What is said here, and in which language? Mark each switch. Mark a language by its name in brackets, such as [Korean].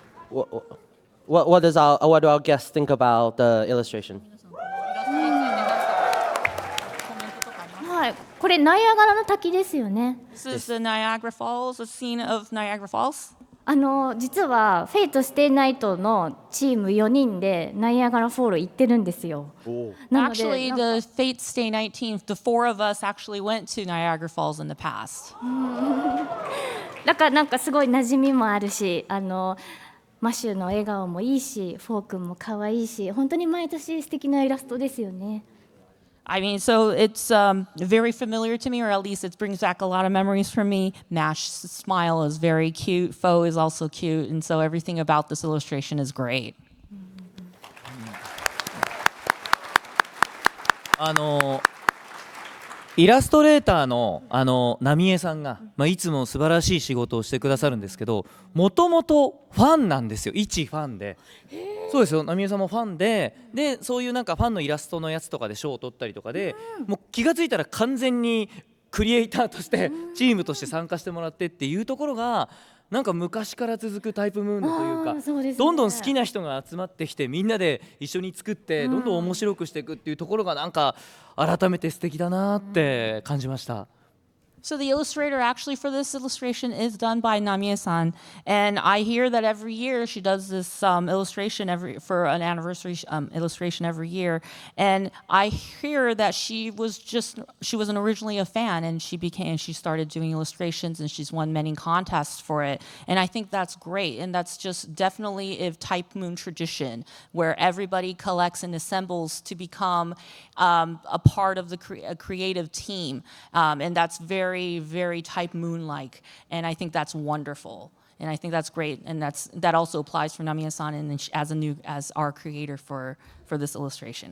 [English] What do our guests think about the illustration? [Japanese] はい、これナイアガラの滝ですよね。 [English] This is the Niagara Falls, a scene of Niagara Falls. [Japanese] 実はフェイトステイナイトのチーム4人でナイアガラフォール行ってるんですよ。なので [English] Actually, the Fate Stay Night team, the 4 of us actually went to Niagara Falls in the past. [Japanese] だからなんかすごい馴染みもあるし、マシューの笑顔もいいし、フォー君も可愛いし、本当に毎年素敵なイラストですよね。 [English] I mean, so it's very familiar to me, or at least it brings back a lot of memories for me. Nash's smile is very cute. Foe is also cute, and so everything about this illustration is great. [Japanese] イラストレーターの浪江さんが、いつも素晴らしい仕事をしてくださるんですけど、もともとファンなんですよ。一ファンで。そうですよ。浪江さんもファンで、そういうなんかファンのイラストのやつとかで賞を取ったりとかで、もう気がついたら完全にクリエイターとしてチームとして参加してもらってっていうところが、なんか昔から続くタイプムーンドというか、そうですね、どんどん好きな人が集まってきてみんなで一緒に作ってどんどん面白くしていくっていうところがなんか改めて素敵だなって感じました。 [English] So the illustrator actually for this illustration is done by Namie-san, and I hear that every year she does this illustration for an anniversary illustration every year, and I hear that she wasn't originally a fan, and she started doing illustrations, and she's won many contests for it, and I think that's great, and that's just definitely a Type Moon tradition where everybody collects and assembles to become a part of the creative team, and that's very, very Type Moon-like, and I think that's wonderful, and I think that's great, and that also applies for Namie-san and as our creator for this illustration.